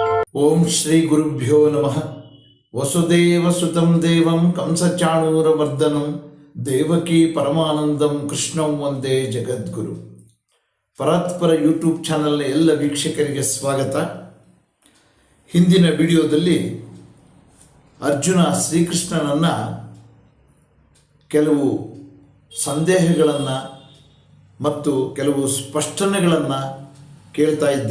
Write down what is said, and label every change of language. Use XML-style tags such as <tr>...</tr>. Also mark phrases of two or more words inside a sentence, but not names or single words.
<sa>ಓಂ ಶ್ರೀ ಗುರುಭ್ಯೋ ನಮಃ. ವಸುದೇವ ಸುತಂ ದೇವಂ ಕಂಸಚಾಣೂರಮರ್ದನಂ ದೇವಕಿ ಪರಮಾನಂದಂ ಕೃಷ್ಣಂ ವಂದೇ ಜಗದ್ಗುರು.</sa> <kn>ಪರಾತ್ಪರ ಯೂಟ್ಯೂಬ್ ಚಾನಲ್ನ ಎಲ್ಲ ವೀಕ್ಷಕರಿಗೆ ಸ್ವಾಗತ. ಹಿಂದಿನ ವಿಡಿಯೋದಲ್ಲಿ ಅರ್ಜುನ ಶ್ರೀಕೃಷ್ಣನನ್ನು ಕೆಲವು ಸಂದೇಹಗಳನ್ನು ಮತ್ತು ಕೆಲವು ಸ್ಪಷ್ಟನೆಗಳನ್ನು ಕೇಳ್ತಾ ಇದ್ದ.</kn>